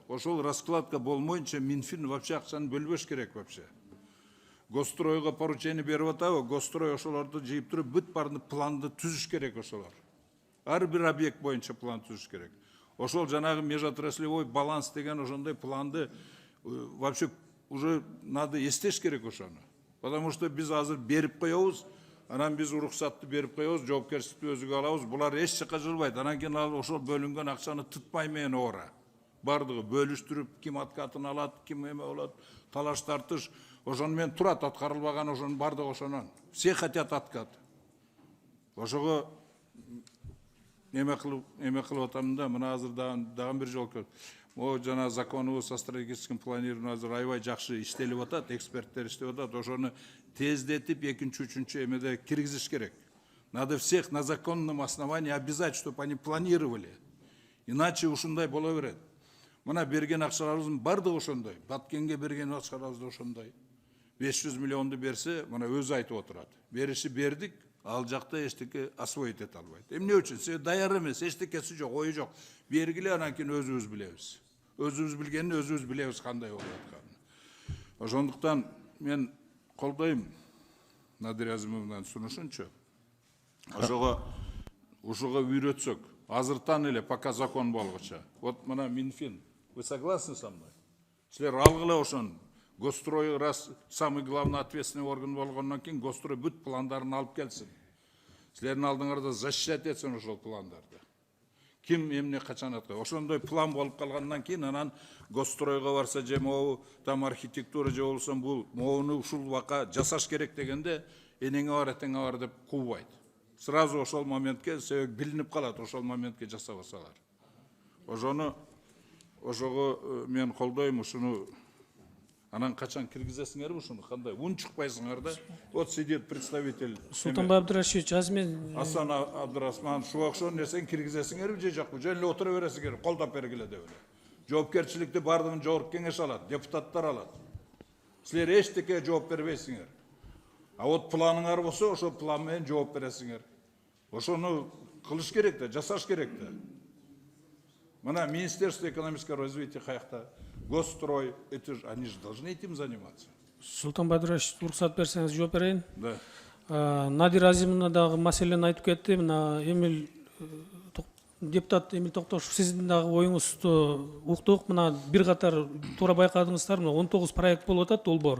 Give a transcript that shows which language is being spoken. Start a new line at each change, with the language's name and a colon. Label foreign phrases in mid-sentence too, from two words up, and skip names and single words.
Kyrgyz: Ошол раскладка болмойнча Минфин вообще акчаны бөлбөш керек вообще. Гостройго поручение берип атабы, Гострой ошолорду жыйып туруп, бүт баарын планды түзүш керек ошолор. Ар бир объект боюнча план түзүш керек. Ошол жанагы межотраслевой баланс деген ошондой планды
Russian: вообще уже надо
Kyrgyz: эстеш керек ошону.
Russian: Потому что
Kyrgyz: биз азыр берип коебуз, анан биз уруксатты берип коебуз, жоопкерчиликти өзүгө алабыз. Булар эч жакка жылбайт. Анан кийин ал ошол бөлүнгөн акчаны тытпай менен ора. Бардыгы бөлүштүрүп, ким аткатын алат, ким эме болот, талаш тартыш. Ошону менен турат аткарылбаган ошонун бардыгы ошонон.
Russian: Все хотят откат.
Kyrgyz: Ошого эме кылып атам да, мына азыр дагы бир жол көрдүм. О жана
Russian: закону со стратегическим планированием
Kyrgyz: азыр аябай жакшы иштелип атат, эксперттер иштеп атат. Ошону тездетип, экинчи, үчүнчү эмеде киргизиш керек.
Russian: Надо всех на законном основании обязать, чтобы они планировали.
Kyrgyz: Иначе ушундай боло берет. Мына берген акчаларыбыздын бардыгы ошондой. Баткенге берген акчаларыбыз да ошондой. 500 миллионду берсе, мына өзү айтып отурат. Бериши бердик, ал жакта эчтеке освоить эте албайт. Эмне үчүн? Себеби даяр эмес, эчтекеси жок, ою жок. Бергиле, анан кийин өзүбүз билебиз. Өзүбүз билгенин өзүбүз билебиз кандай болуп атканын. Ошондуктан мен колдойм Надира Азимовнанын сунушунчу. Ошого үйрөтсөк, азыртан эле
Russian: пока закон
Kyrgyz: болгуча. Вот мына Минфин,
Russian: вы согласны со мной?
Kyrgyz: Силер алгыла ошону. Гострой
Russian: раз самый главный ответственный орган
Kyrgyz: болгондон кийин Гострой бүт пландарын алып келсин. Силердин алдыңарда защищать этсин ошол пландарды. Ким эмне качан аткарат? Ошондой план болуп калгандан кийин анан Гостройго барса же
Russian: могу там
Kyrgyz: архитектура же болсо бул могуну ушул убакка жасаш керек дегенде энеңе бар, этеңе бар деп кубайт. Сразу ошол моментке себеп билинип калат, ошол моментке жасабасалар. Ошого мен колдойм, ушуну Анан качан киргизесиңер ушуну кандай? Ун чыкпайсыңар да.
Russian: Вот сидит представитель
Kyrgyz: Султанбай Абдырашевич, азыр мен Асан Абдырасман шу окшон нерсени киргизесиңерби же жокпу? Же эле отура бересиңер, колдоп бергиле деп эле. Жоопкерчиликти бардыгын жогорку кеңеш алат, депутаттар алат. Силер эчтеке жооп бербейсиңер.
Russian: А вот
Kyrgyz: планыңар болсо, ошо план менен жооп бересиңер. Ошону кылыш керек да, жасаш керек да. Мына Министерство экономического развития каякта, Госстрой,
Russian: это же, они же должны этим заниматься.
Kyrgyz: Султанбай Абдырашевич, уруксат берсеңиз жооп берейин.
Russian: Да.
Kyrgyz: Надир Азимовна дагы маселени айтып кетти. Мына депутат Эмил Токтошев, сиздин дагы оюңузду уктук. Мына бир катар туура байкадыңыздар, мына 19 проект болуп атат, долбоор.